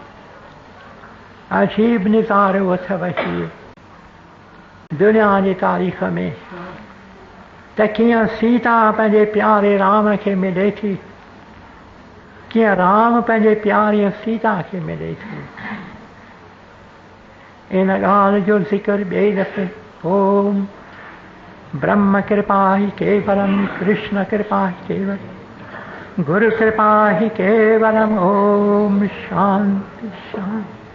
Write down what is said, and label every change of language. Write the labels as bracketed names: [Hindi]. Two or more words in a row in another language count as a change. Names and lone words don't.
[Sindhi] अजीब निज़ारो अथव हीअ दुनिया जी तारीख़ में त कीअं सीता पंहिंजे प्यारे राम खे मिले थी कीअं राम पंहिंजे प्यारीअ सीता खे मिले थी इन ॻाल्हि जो ज़िक्र ॿिए दफ़े [Sanskrit] ओम ब्रह्म कृपा ही केवलम कृष्ण कृपा ही केवलम गुरु कृपा ही केवलम ओम शांति शांति।